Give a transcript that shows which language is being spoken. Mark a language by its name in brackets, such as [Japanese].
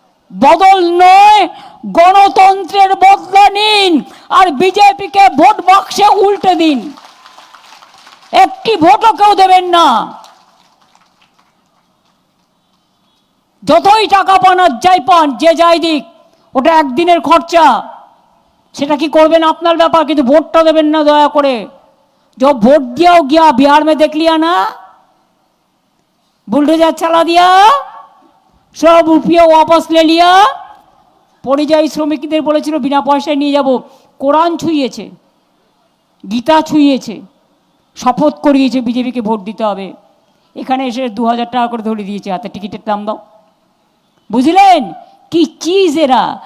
[Bangla] বদল নয়, গণতন্ত্রের বদলা নিন আর বিজেপিকে ভোট বাক্সে উল্টে দিন, একটি ভোটও কেউ দেবেন না। যতই টাকা পান আর যাই পান, যে যাই দিক, ওটা একদিনের খরচা, সেটা কি করবেন আপনার ব্যাপার, কিন্তু ভোটটা দেবেন না দয়া করে। [Hindi] जो वोट दिया हो गया, बिहार में देख लिया ना, बुलडोजर चला दिया, सब रुपया वापस ले लिया। [Bangla] পরিযায়ী শ্রমিকদের বলেছিল বিনা পয়সায় নিয়ে যাব, কোরআন ছুঁয়েছে, গীতা ছুঁয়েছে, শপথ করিয়েছে বিজেপিকে ভোট দিতে হবে। এখানে এসে 2000 টাকা করে ধরে দিয়েছে হাতে, টিকিটের দাম দাও। বুঝলেন কি চিজ এরা?